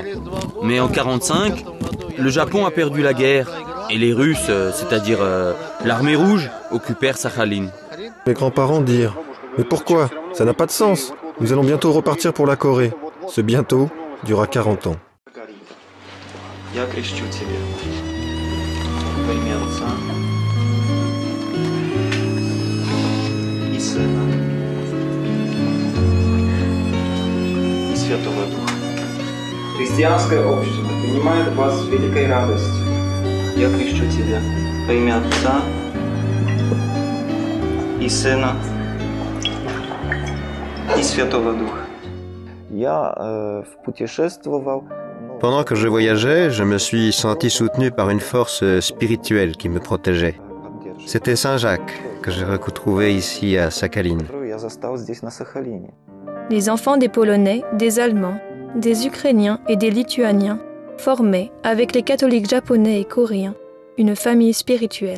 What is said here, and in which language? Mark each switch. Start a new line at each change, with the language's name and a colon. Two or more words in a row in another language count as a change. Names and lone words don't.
French: Mais en 1945, le Japon a perdu la guerre et les Russes, c'est-à-dire l'armée rouge, occupèrent Sakhalin. Mes grands-parents dirent « Mais pourquoi? Ça n'a pas de sens. Nous allons bientôt repartir pour la Corée. » Ce bientôt dura 40 ans.
Russian: Христианское общество принимает вас с великой радостью. Я крещу тебя во имя Отца и Сына и Святого Духа.
French: Pendant que je voyageais, je me suis senti soutenu par une force spirituelle qui me protégeait. C'était Saint Jacques que j'ai retrouvé ici à Sakhalin. Les enfants des Polonais, des Allemands, des Ukrainiens et des Lituaniens formaient, avec les catholiques japonais et coréens, une famille spirituelle.